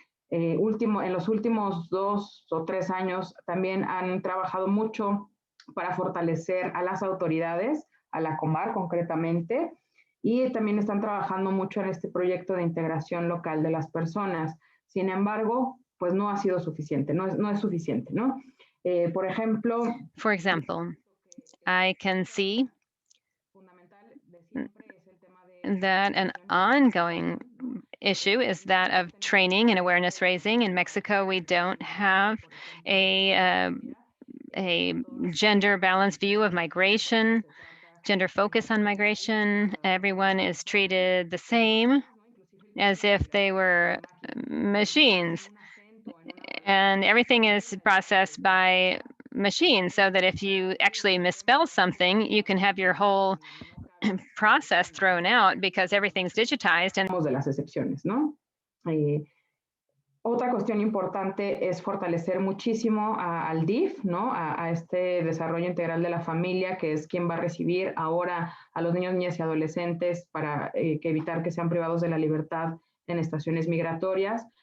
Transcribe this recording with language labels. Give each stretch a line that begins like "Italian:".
Spanish: En los últimos 2 o 3 años también han trabajado mucho para fortalecer a las autoridades, a la Comar concretamente, y también están trabajando mucho en este proyecto de integración local de las personas. Sin embargo, pues no ha sido suficiente, no es suficiente, ¿no? Por ejemplo,
English: For example, I can see that an ongoing issue is that of training and awareness raising. In Mexico, we don't have a gender balanced view of migration, gender focus on migration. Everyone is treated the same as if they were machines. And everything is processed by machines, so that if you actually misspell something, you can have your whole process thrown out because everything's digitized. And
Spanish: de las excepciones, ¿no? Otra cuestión importante es fortalecer muchísimo al DIF, ¿no? A este desarrollo integral de la familia, que es quien va a recibir ahora a los niños, niñas y adolescentes para evitar que sean privados de la libertad en estaciones migratorias.